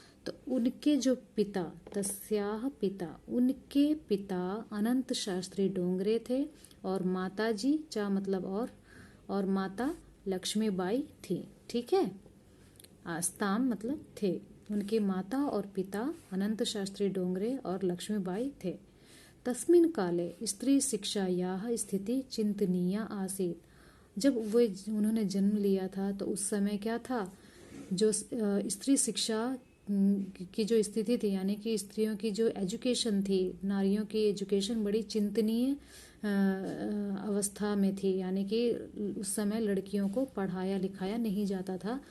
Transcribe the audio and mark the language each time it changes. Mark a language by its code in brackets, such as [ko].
[hi] तो उनके जो पिता, [sa] तस्याह पिता, [hi] उनके पिता अनंत शास्त्री डोंगरे थे और माता जी चा मतलब और माता लक्ष्मीबाई थी। ठीक है, [sa] आस्ताम [hi] मतलब थे। उनकी माता और पिता अनंत शास्त्री डोंगरे और लक्ष्मीबाई थे। [sa] तस्मिन् काले स्त्री शिक्षायाः स्थिति चिंतनीया आसीत्। [hi] जब वे उन्होंने जन्म लिया था तो उस समय क्या था, जो स्त्री शिक्षा की जो स्थिति थी, यानी कि स्त्रियों की जो एजुकेशन थी, नारियों की एजुकेशन बड़ी चिंतनीय अवस्था में थी। यानी कि उस समय लड़कियों को पढ़ाया लिखाया नहीं जाता था।